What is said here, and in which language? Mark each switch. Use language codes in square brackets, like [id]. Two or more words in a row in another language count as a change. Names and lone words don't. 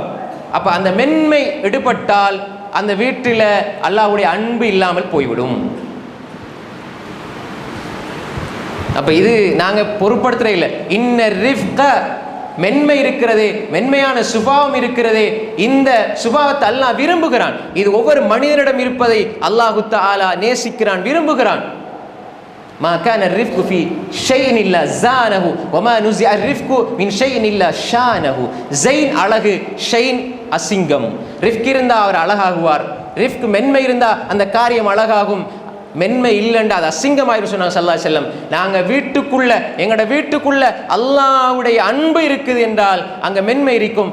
[ta] அப்போ அந்த மென்மை எடுபட்டால் அந்த வீட்டில் அல்லாஹ்வுடைய அன்பு இல்லாமல் போய்விடும். அப்போ இது நாங்கள் பொருட்படுத்துகிற இல்லை. [ar] إن الرفق [ta] மென்மை இருக்கிறதே, மென்மையான சுபாவம் இருக்கிறதே, இந்த சுபாவத்தை அல்லாஹ் விரும்புகிறான். இது ஒவ்வொரு மனிதனிடம் இருப்பதை [ar] الله تعالى [ta] நேசிக்கிறான், விரும்புகிறான். [ar] ما كان الرفق في شيء الا زانه وما نزع الرفق من شيء الا شانه. [ta] ஸைன் அழகு, ஷைன் அசிங்கம். ரிஃப்க் இருந்தா அவர் அழகாகுவார், ரிஃப்க் மென்மை இருந்தா அந்த காரியம் அழகாகும். மென்மை இல்லைண்டா அது அசிங்கமாயிரும் சொன்னாங்க [ar] صلى الله عليه وسلم. [ta] நாங்கள் வீட்டுக்குள்ள, எங்களோட வீட்டுக்குள்ள அல்லாஹ்வுடைய அன்பு இருக்குது என்றால் அங்கே மென்மை இருக்கும்.